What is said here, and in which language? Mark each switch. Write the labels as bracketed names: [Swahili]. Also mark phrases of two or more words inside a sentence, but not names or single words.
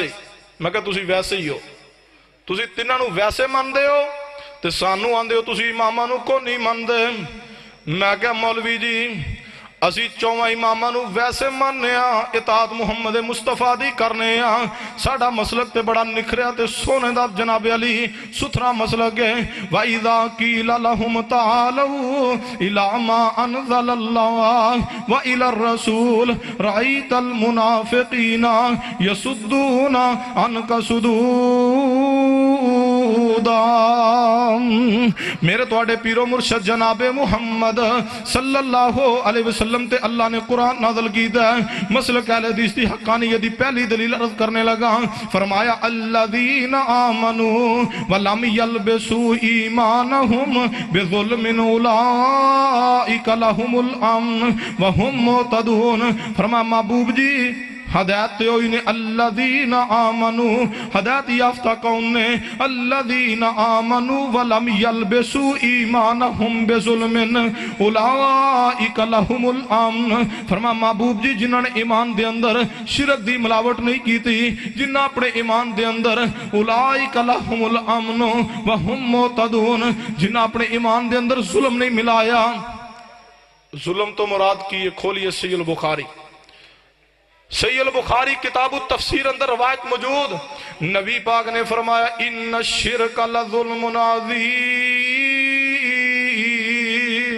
[Punjabi] میں کہا تسیں ویسے ہی ہو، تسیں تنہاں نوں ویسے مندے ہو تے سانوں آندے ہو تسیں اماماں نوں کو نہیں مندے. میں کہا مولوی جی اسی چوہاں اماماں نوں ویسے منّنے آں، اطاعت محمد مصطفیٰ دی کرنے آں. ساڈا مسلک تے بڑا نکھریا تے سونے دا جناب علی ستھرا مسلک ہے. [Arabic] وإذا قيل لهم تعالوا إلى ما أنزل الله وإلى الرسول رأيت المنافقين يصدون عنك صدودا. [Punjabi] میرے تہاڈے پیرو مرشد جنابِ محمد [Arabic] صلى الله عليه وسلم [Punjabi] تے اللہ نے قرآن نازل کیتا ہے. مسلک اہلِ حدیث دی حقانیت دی پہلی دلیل عرض کرنے لگا. [Arabic] فرمایا الذين آمنوا ولم يلبسوا إيمانهم بظلم أولئك لهم الأمن وهم مهتدون. [Punjabi] فرمایا محبوب جی ہدایت ہوئی نے [Arabic] الذين آمنوا, [Punjabi] ہدایت یافتہ کون نے? [Arabic] الذين آمنوا ولم يلبسوا إيمانهم بظلم أولئك لهم الأمن. [Punjabi] فرما محبوب جی جنہوں نے ایمان دے اندر شرک دی ملاوٹ نہیں کی تھی، جنہوں نے اپنے ایمان دے اندر [Arabic] أولئك لهم الأمن وهم مهتدون, [Punjabi] جنہوں نے اپنے ایمان دے اندر ظلم نہیں ملایا. ظلم تو مراد کی ہے، کھولیے صحیح بخاری، صحیح بخاری کتاب تفسیر اندر روایت موجود. نبی پاک نے فرمایا [Arabic] إن الشرك لظلم عظيم.